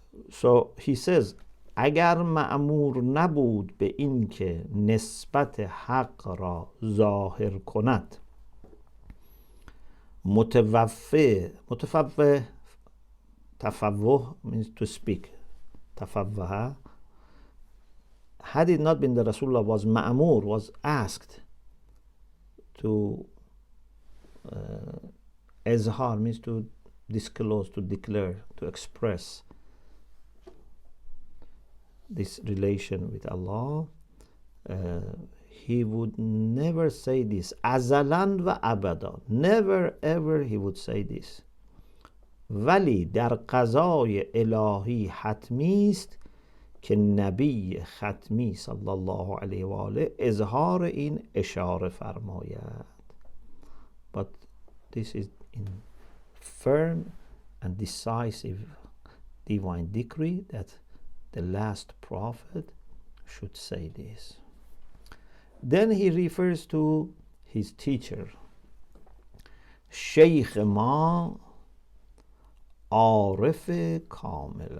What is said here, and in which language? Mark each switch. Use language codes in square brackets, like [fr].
[en] So he says, [fa] اگر مأمور نبود به این که نسبت حق را ظاهر کند، متفوه تفوه [en] means to speak, [fa] تفوه. [en] Had it not been that Rasulullah was ma'amur, was asked to izhar means to disclose, to declare, to express this relation with Allah, he would never say this. Azalan wa abada. Never ever he would say this. [fa] ولی در قضای الهی حتمی است که نبی ختمی صلی الله علیه و آله اظهار این اشاره فرماید. [en] But this is in firm and decisive divine decree that the last prophet should say this. Then he refers to his teacher, Sheikh ma Arif Kamil.